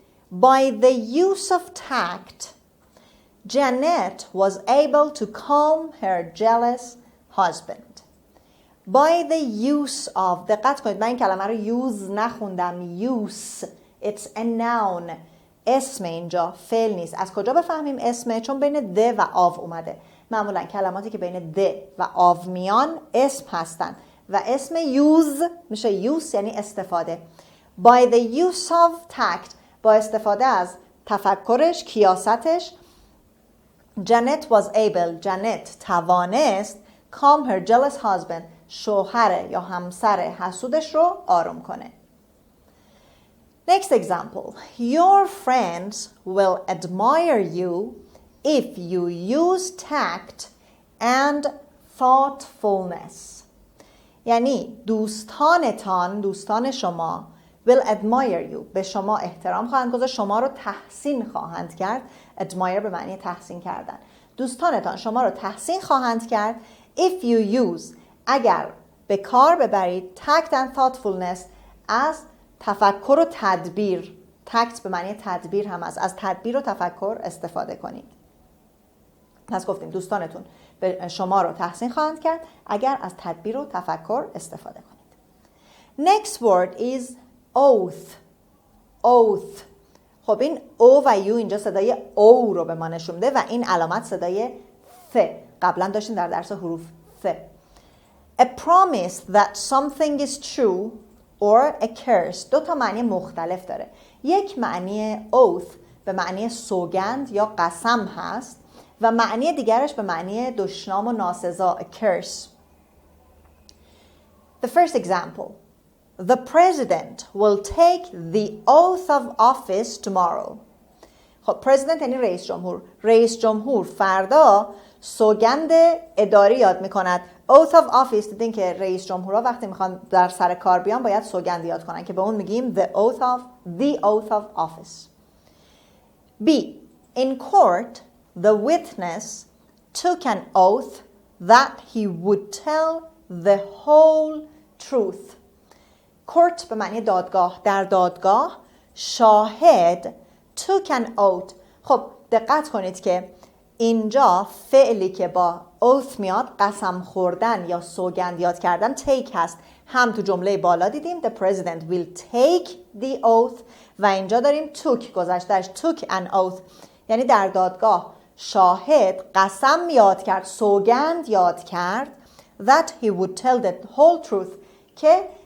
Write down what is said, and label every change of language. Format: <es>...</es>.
<en>By the use of tact, Janet was able to calm her jealous husband. By the use of،</en> <fa>دقت کنید من این کلمه رو use نخوندم، use.</fa> <en>It's a noun.</en> <fa>اسم اینجا فعل نیست. از کجا بفهمیم اسمه؟ چون بین the و of اومده. معمولا کلماتی که بین the و of میان اسم هستن و اسم use میشه use یعنی استفاده.</fa> <en>By the use of tact،</en> <fa>با استفاده از تفکرش، کیاستش،</fa> <en>Janet was able،</en> <fa>جنت توانست</fa> <en>calm her jealous husband،</en> <fa>شوهر یا همسر حسودش رو آروم کنه.</fa> <en>Next example. Your friends will admire you if you use tact and thoughtfulness.</en> <fa>یعنی دوستان شما</fa> <en>will admire you،</en> <fa>به شما احترام خواهند گذاشت، شما رو تحسین خواهند کرد. admire به معنی تحسین کردن. دوستانتان شما رو تحسین خواهند کرد</fa> <en>if you use،</en> <fa>اگر به کار ببرید</fa> <en>tact and thoughtfulness،</en> <fa>از تفکر و تدبیر. tact به معنی تدبیر هم است، از تدبیر و تفکر استفاده کنید. پس گفتیم دوستانتون به شما رو تحسین خواهند کرد اگر از تدبیر و تفکر استفاده کنید.</fa> <en>Next word is oath. oath.</en> <fa>خب این او و یو اینجا صدای او رو به ما نشون میده و این علامت صدای ث. قبلا داشتیم در درس حروف ث.</fa> <en>A promise that something is true or a curse.</en> <fa>2 معنی مختلف داره. یک معنی oath به معنی سوگند یا قسم هست و معنی دیگرش به معنی دشنام و ناسزا،</fa> <en>a curse. The first example. The president will take the oath of office tomorrow.</en> <fa>خب president یعنی رئیس جمهور. رئیس جمهور فردا سوگند اداری یاد میکند. oath of office دیدین که رئیس جمهورها وقتی میخوان در سر کار بیان باید سوگند یاد کنن که به اون میگیم</fa> <en>the oath of office. B. In court, the witness took an oath that he would tell the whole truth.</en> <fa>court به معنی دادگاه. در دادگاه شاهد</fa> <en>took an oath.</en> <fa>خب دقت کنید که اینجا فعلی که با oath میاد قسم خوردن یا سوگند یاد کردن take هست. هم تو جمله بالا دیدیم</fa> <en>the president will take the oath</en> <fa>و اینجا داریم took گذشتهش</fa> <en>took an oath</en> <fa>یعنی در دادگاه شاهد قسم یاد کرد، سوگند یاد کرد</fa> <en>that he would tell the whole truth</en> <fa>که</fa>